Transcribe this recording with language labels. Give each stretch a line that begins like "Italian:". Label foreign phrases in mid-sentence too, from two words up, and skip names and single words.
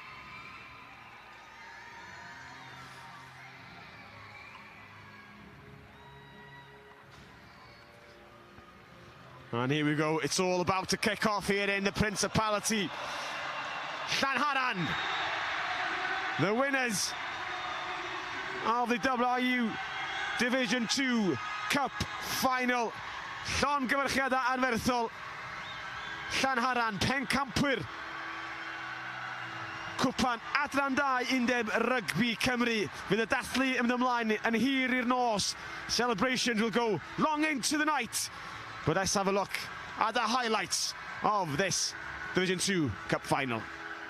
English: And here we go, it's all about to kick off here in the Principality. Llanharan the winners of the WRU Division 2 Cup Final.
Welsh: Llongyfarchiadau anferthol. Llanharan, pencampwyr cwpan Adran 2 Undeb Rygbi Cymru. Fydd y dathlu yn mynd ymlaen yn hir i'r nos.
English: Celebrations will go long into the night. But let's have a look at the highlights of this Division 2 Cup Final.